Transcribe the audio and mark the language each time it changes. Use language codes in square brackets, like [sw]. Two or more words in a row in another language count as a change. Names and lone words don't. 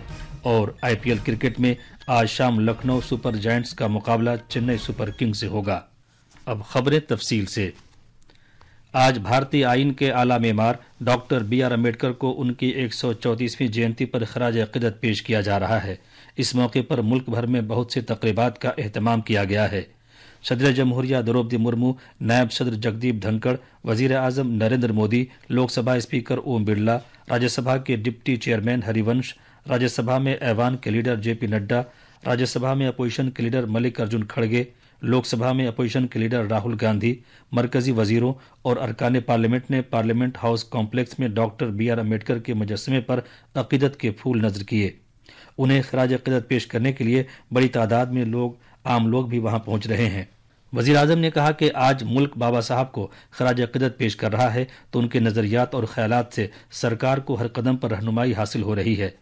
[ur] اور آئی پی ایل کرکٹ میں آج شام لکھنؤ سپر جائنٹس کا مقابلہ چنئی سپر کنگ سے ہوگا۔ اب خبریں تفصیل سے۔ آج بھارتی آئین کے اعلیٰ معمار ڈاکٹر بی آر امبیڈکر کو ان کی 134ویں جینتی پر خراج عقیدت پیش کیا جا رہا ہے۔ اس موقع پر ملک بھر میں بہت سی تقریبات کا اہتمام کیا گیا ہے۔ صدر جمہوریہ دروپدی مرمو، نائب صدر جگدیپ دھنکڑ، وزیر اعظم نریندر مودی، لوک سبھا اسپیکر اوم برلا، راجیہ سبھا کے ڈپٹی چیئرمین ہری ونش، راجیہ سبھا میں ایوان کے لیڈر جے پی نڈا، راجیہ سبھا میں اپوزیشن کے لیڈر ملک ارجن کھڑگے، لوک سبھا میں اپوزیشن کے لیڈر راہل گاندھی، مرکزی وزیروں اور ارکان پارلیمنٹ نے پارلیمنٹ ہاؤس کمپلیکس میں ڈاکٹر بی آر امبیڈکر کے مجسمے پر عقیدت کے پھول نذر کیے۔ انہیں خراج عقیدت پیش کرنے کے لیے بڑی تعداد میں عام لوگ بھی وہاں پہنچ رہے ہیں۔ وزیر اعظم نے کہا کہ آج ملک بابا صاحب کو خراج عقیدت پیش کر رہا ہے تو ان کے نظریات اور خیالات سے سرکار کو ہر قدم پر رہنمائی حاصل ہو رہی ہے۔